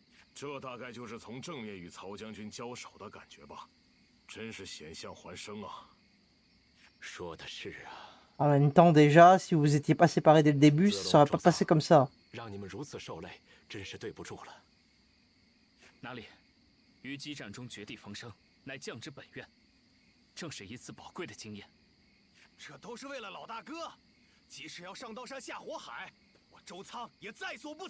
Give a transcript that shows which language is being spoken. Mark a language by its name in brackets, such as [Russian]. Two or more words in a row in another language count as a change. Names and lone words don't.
[Chinese] 这大概就是从正面与曹将军交手的感觉吧，真是险象环生啊！说的是啊。 [French] En même temps, déjà, si vous étiez pas séparés dès le début, ça serait pas passé comme ça. [Chinese] 让你们如此受累，真是对不住了。哪里？于激战中绝地逢生，乃将之本愿，正是一次宝贵的经验。这都是为了老大哥，即使要上刀山下火海，我周仓也在所不辞。